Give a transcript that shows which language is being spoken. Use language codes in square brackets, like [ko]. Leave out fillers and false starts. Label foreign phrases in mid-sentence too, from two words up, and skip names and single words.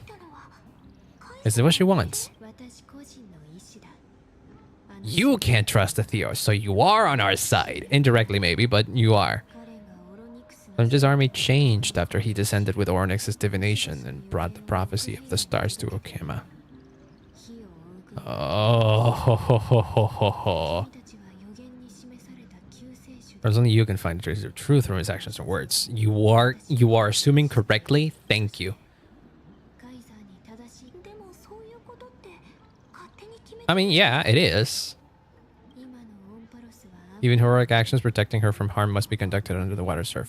[en] Is it what she wants? You can't trust the Theos, so you are on our side. Indirectly maybe, but you are. Lunge's army changed after he descended with Ornyx's divination and brought the prophecy of the stars to Okema. Oh, ho, ho, ho, ho, ho, ho. There's only you can find the traces of truth from his actions and words. You are assuming correctly. Thank you. I mean, yeah, it is. Even heroic actions protecting her from harm must be conducted under the water surface.